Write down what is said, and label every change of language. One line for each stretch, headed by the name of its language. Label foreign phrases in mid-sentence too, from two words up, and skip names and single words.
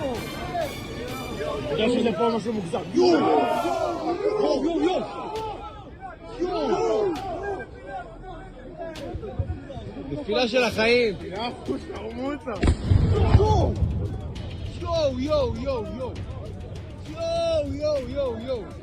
Portuguese: Deixa de forma como que sabe. Yo! Yo, yo, yo! Yo!
Hebrew: נפילה של החיים. יו! יו, יו, יו, יו! יו, יו, יו, יו!